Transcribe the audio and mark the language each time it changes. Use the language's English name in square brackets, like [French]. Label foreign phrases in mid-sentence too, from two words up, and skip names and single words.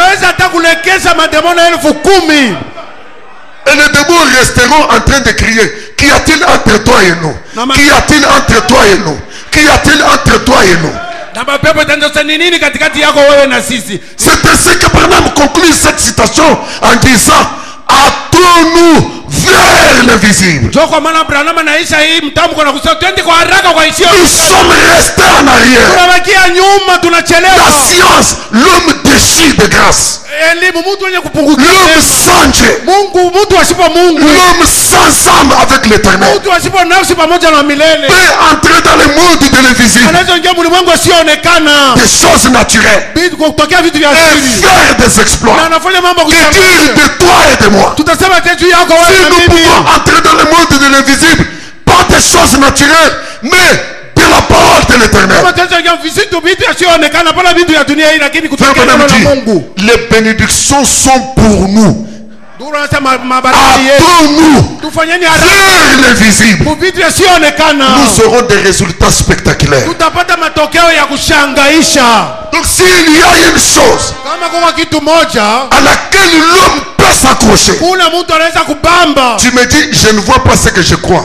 [French] Et les démons resteront en train de crier: qu'y a-t-il entre toi et nous? Qu'y a-t-il entre toi et nous? Qu'y a-t-il entre toi et nous? C'est ainsi que Branham conclut cette citation en disant: hâtons-nous vers l'invisible. [Swahili] Njoo kwa maana Branham anaisha hii mtamko na kusema twende kwa haraka kwa isiyo. [French] Nous sommes restés en arrière. [Swahili] Tunabakia nyuma, tunachelewa. [French] La science, l'homme déchu de grâce. [Swahili] Elimu, mtu mwenye kupungukiwa. [French] L'homme sans Dieu. [Swahili] Mungu, mtu asipo Mungu. [French] L'homme sans âme avec l'éternel. [Swahili] Mtu asipo nafsi pamoja na milele. [French] Peut entrer dans le monde de l'invisible. [Swahili] Anaweza ingia ulimwengu usioonekana. [French] Des choses naturelles. [Swahili] Kutokea vitu vya [French] Et [Swahili] asili. [French] faire des exploits. [Swahili] Na anafanya mambo [French] Et dire [Swahili] kushangaza. [French] de toi et de moi. [Swahili] Tutasema juu yako [French] Si [Swahili] wewe na [French] nous [Swahili] mimi. [French] pouvons entrer dans le monde de l'invisible, pas des choses naturelles, mais de la parole de l'éternel. [Swahili] Kama tunaweza ingia vitu visioonekana, pana vitu ya dunia hii, lakini kutokea neno la Mungu. [French] Les bénédictions sont pour nous. Hâtons-nous vers l'invisible. Nous aurons des résultats spectaculaires. Donc s'il y a une chose à laquelle l'homme peut s'accrocher, tu me dis, je ne vois pas ce que je crois.